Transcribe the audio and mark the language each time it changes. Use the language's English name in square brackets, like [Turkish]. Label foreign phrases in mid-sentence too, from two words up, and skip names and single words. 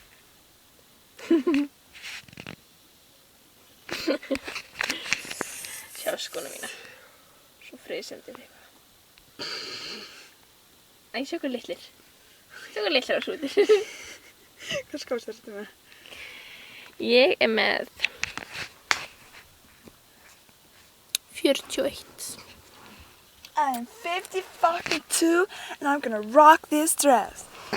[Icelandic] Sjá skóna mína. Svo friðsendir eitthvað. Æ, sjá hvað litlir. Sjá hvað litlir á hrútir. Hvað skóst þetta með? Ég er með 41. [English] I'm 50 fucking 2 and I'm gonna rock this dress.